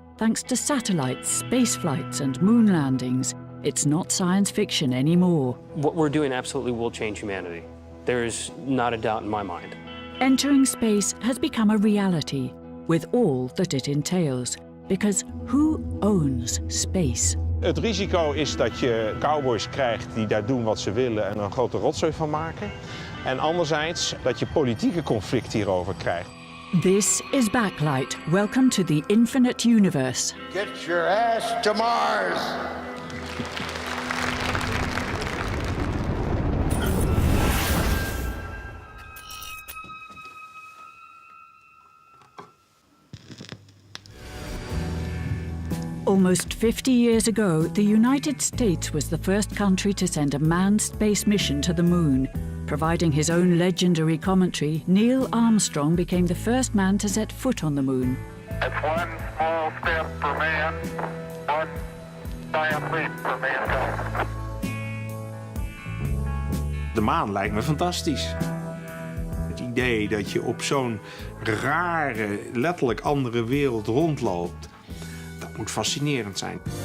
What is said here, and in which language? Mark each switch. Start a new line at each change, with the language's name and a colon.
English: Thanks to satellites, space flights, and moon landings, it's not science fiction anymore. What we're doing absolutely will change humanity. There's not a doubt in my mind. Entering space has become a reality, with all that it entails. Because who owns space?
Dutch: Het risico is dat je cowboys krijgt die daar doen wat ze willen en er een grote rotzooi van maken. En anderzijds dat je politieke conflicten hierover krijgt.
English: This is Backlight. Welcome to the infinite universe. Get your ass to Mars! Almost 50 years ago, the United States was the first country to send a manned space mission to the moon. Providing his own legendary commentary, Neil Armstrong became the first man to set foot on the moon. It's one small step for man, one giant leap for mankind.
Dutch: De maan lijkt me fantastisch. Het idee dat je op zo'n rare, letterlijk andere wereld rondloopt, dat moet fascinerend zijn.